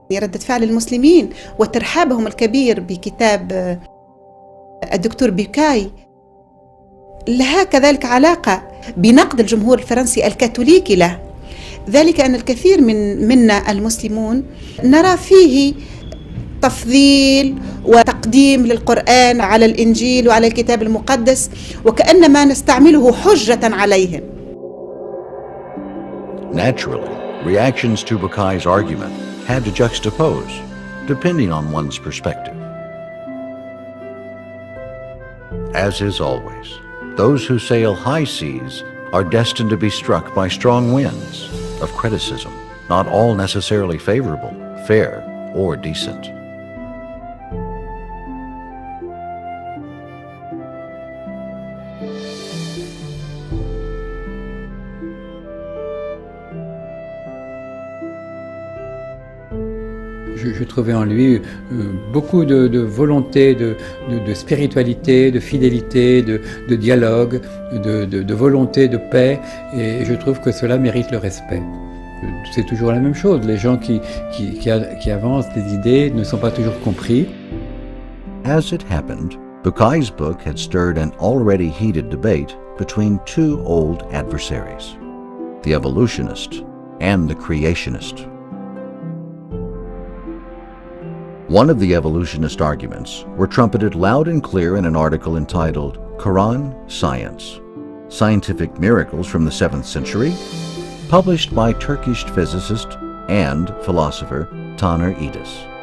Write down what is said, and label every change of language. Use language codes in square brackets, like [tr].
[ar] ردة فعل المسلمين وترحابهم الكبير بكتاب الدكتور بوكاي لها كذلك علاقة بنقد الجمهور الفرنسي الكاثوليكي له، ذلك أن الكثير منا المسلمون نرى فيه تفضيل وتقديم للقرآن على الإنجيل وعلى الكتاب المقدس، وكأنما نستعمله حجة عليهم. [en] Naturally, reactions to Bukai's argument had to juxtapose, depending on one's perspective. As is always, those who sail high seas are destined to be struck by strong winds of criticism, not all necessarily favorable, fair, or decent. [fr] Je trouvais en lui beaucoup de volonté, de spiritualité, de fidélité, de dialogue, de volonté de paix, et je trouve que cela mérite le respect. C'est toujours la même chose, les gens qui avancent des idées ne sont pas toujours compris. [en] As it happened, Bukai's book had stirred an already heated debate between two old adversaries, the evolutionist and the creationist. One of the evolutionist arguments were trumpeted loud and clear in an article entitled Qur'an, Science, Scientific Miracles from the 7th Century, published by Turkish physicist and philosopher Taner Edis.